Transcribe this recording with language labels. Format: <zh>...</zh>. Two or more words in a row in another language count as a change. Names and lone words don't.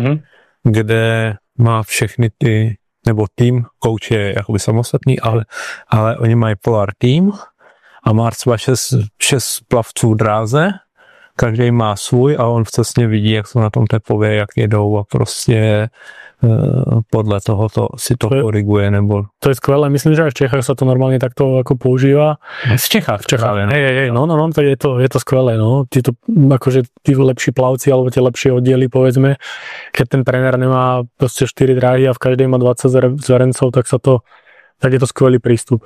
<cs>kde má všechny ty nebo tým, coach je jakoby samostatný, ale oni mají Polar tým a má třeba 6 plavců v dráze, každý má svůj a on přesně vidí, jak jsou na tom tepově, jak jedou a prostě podle toho si to koriguje. Nebo...</cs> <sk>To je skvelé, myslím, že aj v Čechách sa to normálne takto ako používa. V Čechách. No, je to skvelé, no. Akože tí lepší plavci alebo tie lepšie oddiely, povedzme, keď ten tréner nemá proste 4 dráhy a v každej má 20 zverencov, tak je to skvelý prístup.</sk>